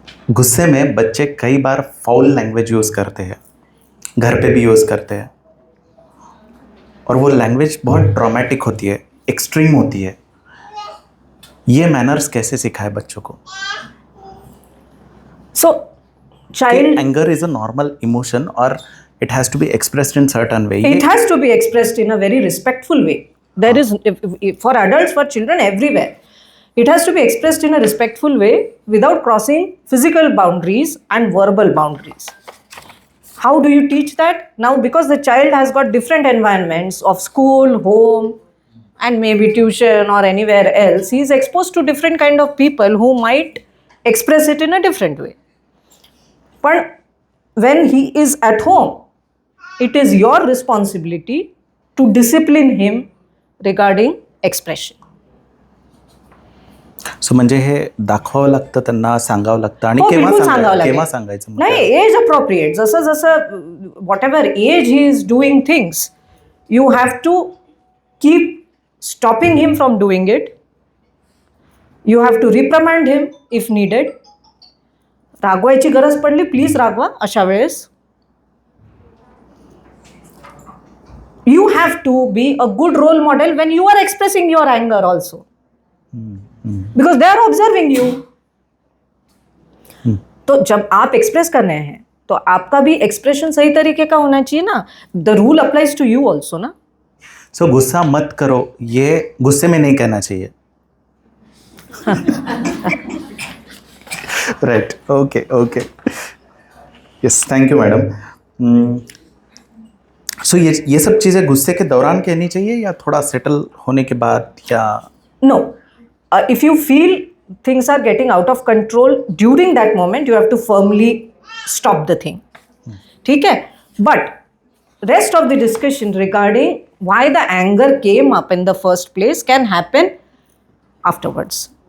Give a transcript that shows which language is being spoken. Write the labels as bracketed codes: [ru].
[hi] गुस्से में बच्चे कई बार फाउल लैंग्वेज यूज़ करते हैं, घर पे भी यूज़ करते हैं, और वो लैंग्वेज बहुत ट्रॉमेटिक होती है, एक्सट्रीम होती है. ये मैनर्स कैसे सिखाए बच्चों को? [en] So child, anger is a normal emotion और it has to be expressed in certain way. It has to be expressed in a very respectful way. There is, for adults, for children, everywhere. It has to be expressed in a respectful way without crossing physical boundaries and verbal boundaries. How do you teach that? Now, because the child has got different environments of school, home, and maybe tuition or anywhere else, he is exposed to different kind of people who might express it in a different way. But when he is at home, it is your responsibility to discipline him regarding expression. [mr] So म्हणजे हे दाखवावं लागतं, त्यांना सांगावं लागतं. आणि केव्हा सांगायचं? [en] नाही, as appropriate. जसं whatever as he is doing things, you have to keep stopping him from doing it. You have to reprimand him if needed. [mr] रागवायची गरज पडली, प्लीज रागवा अशा वेळेस. [en] You have to be a good role model when you are expressing your anger also. Because they are observing you. [hi] तो जब आप express कर रहे हैं तो आपका भी एक्सप्रेशन सही तरीके का होना चाहिए ना. [en] The rule applies to you also ना. [hi] सो गुस्सा मत करो, ये गुस्से में नहीं कहना चाहिए. [en] Right, okay. Yes, thank you madam. [hi] सो ये सब चीज़ें गुस्से के दौरान कहनी चाहिए या थोड़ा सेटल होने के बाद, या [en] No. If you feel things are getting out of control during that moment, you have to firmly stop the thing. [hi] ठीक है? [en] But rest of the discussion regarding why the anger came up in the first place can happen afterwards.